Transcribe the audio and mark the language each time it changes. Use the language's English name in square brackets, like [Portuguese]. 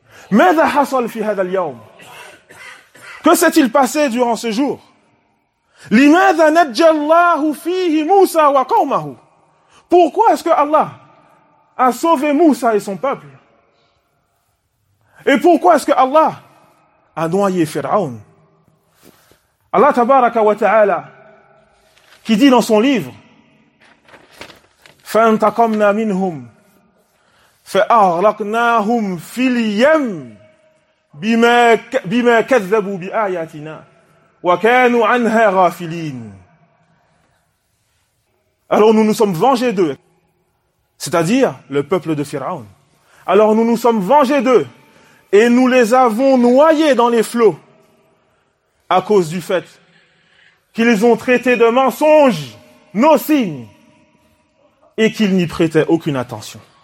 [Arabic] Mada hasal fi hadha al-yawm? [French] Que s'est-il passé durant ce jour? [Arabic] Limadha najjallahu fihi Musa wa qawmahu? [French] Pourquoi est-ce que Allah a sauvé Musa et son peuple? Et pourquoi est-ce que Allah a noyé Pharaon? [Arabic] Allah tabaraka wa ta'ala, [French] qui dit dans son livre, [Arabic] فَانْتَقَمْنَا مِنْهُمْ فَأَغْلَقْنَاهُمْ فِي الْيَمْ بِمَا كَذَّبُوا بِآيَاتِنَا وَكَانُوا عَنْهَا غَافِلِينَ. [French] Alors nous nous sommes vengés d'eux, c'est-à-dire le peuple de Pharaon. Alors nous nous sommes vengés d'eux et nous les avons noyés dans les flots à cause du fait qu'ils ont traité de mensonges nos signes et qu'ils n'y prêtaient aucune attention.